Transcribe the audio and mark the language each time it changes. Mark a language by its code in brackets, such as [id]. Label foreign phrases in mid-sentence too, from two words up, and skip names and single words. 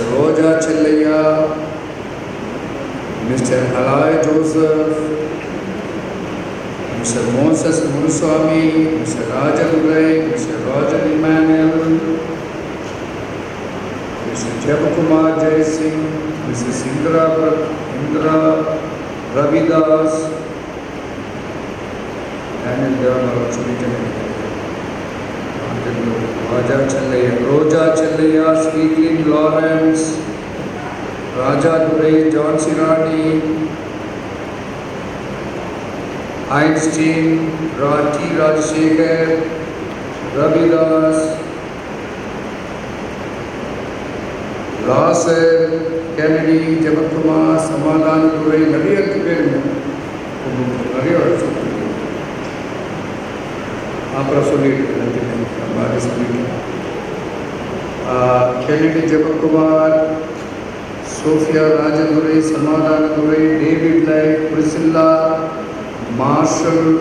[en] Roja Chellaya, Mr. Alay Joseph, Mr. Moses Muruswamy, Mr. Rajan Rai, Mr. Rajan Emmanuel, Mr. Jayakumar Jai Singh, Mrs. Indra Ravidas, Daniel Devabalan, Roja Chellaya, Sweetlyn Lawrence, Raja Durai, John Sirani, Einstein, T. Rajshekhar, Ravidas, Lasser, Kennedy, Jabakumar, Samadhan Durai, [ta] நிறைய பேர் நிறைய அப்புறம் சொல்லிட்டு Kennedy Jabakumar, Sophia Rajadurai, Samadhana Durai, [en] David Light, Priscilla, Marshall,